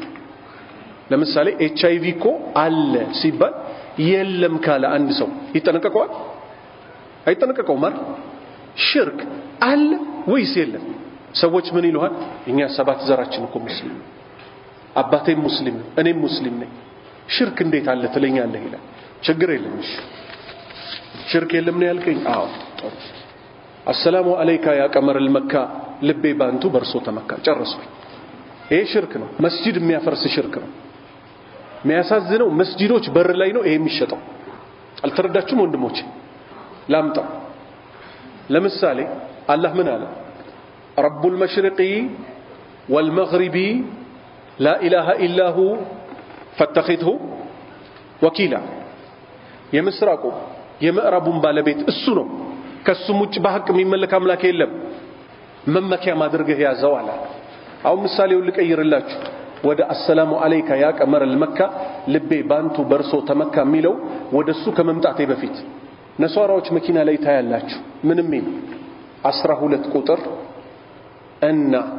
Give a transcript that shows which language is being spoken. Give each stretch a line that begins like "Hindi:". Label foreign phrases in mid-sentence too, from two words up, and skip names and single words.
Amharic: ለምሳሌ ኤችአይቪ እኮ አለ ሲባል የለም ካለ አንድ ሰው ይጠነቀቀዋል አይጠነቀቀውም ማለት ሽርክ አለ ወይስ የለም ሰዎች ምን ይሉሃል እኛ ሰባት ዘራችን እኮ ሙስሊም አባቴም ሙስሊም እኔም ሙስሊም ነኝ ሽርክ እንዴት አለ ትለኛለህ ይላል ችግር የለም እሺ ሽርክ የለም ነው ያልከኝ አዎ
Arabic: السلام عليك يا قمر المكة
Amharic: ልቤ ባንቱ በርሶ ተመካ ጨረስኩኝ ይሄ ሽርክ ነው መስጂድ የሚያፈርስ ሽርክ ነው የሚያሳዝነው መስጂዶች በር ላይ ነው ይሄ የሚሸጠው አልተረዳችሁም ወንድሞቼ ላምጣው ለምሳሌ አላህ ምን አለ
Arabic: رب المشرق والمغرب لا إله إلا هو فاتخذه وكيلا
Amharic: የምስራቁ የምዕራቡን ባለቤት እሱ ነው ከሱም ውጭ በሐቅ የሚመለክ አምላክ የለም መመኪያ ማድረግህ ያዘው አለ አሁን ምሳሌው ልቀይርላችሁ ወደ
Arabic: السلام عليك يا قمر المكة
Amharic: ልቤ ባንቱ በርሶ ተመካ የሚለው ወደሱ ከመምጣቴ በፊት ነሷራዎች መኪና ላይ ታያላችሁ ምንም ይል 12 ቁጥር እና